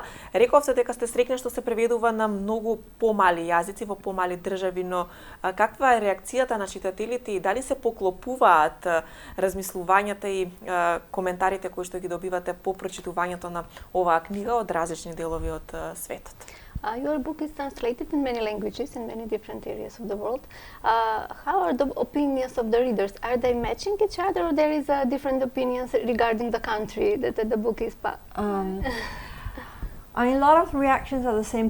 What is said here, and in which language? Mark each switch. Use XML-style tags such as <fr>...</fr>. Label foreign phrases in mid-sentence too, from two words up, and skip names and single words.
<mk>Рековте дека сте среќни што се преведува на многу помали јазици во помали држави, но каква е реакцијата на читателите и дали се поклопуваат размислувањата и коментарите кои што ги добивате по прочитувањето на оваа книга од различни делови од светот?</mk> <en>Your book is translated in many languages in many different areas of the world. How are the opinions of the readers? Are they matching each other, or there is different opinions regarding the country that the book is? I mean, a lot of reactions are the same.</en>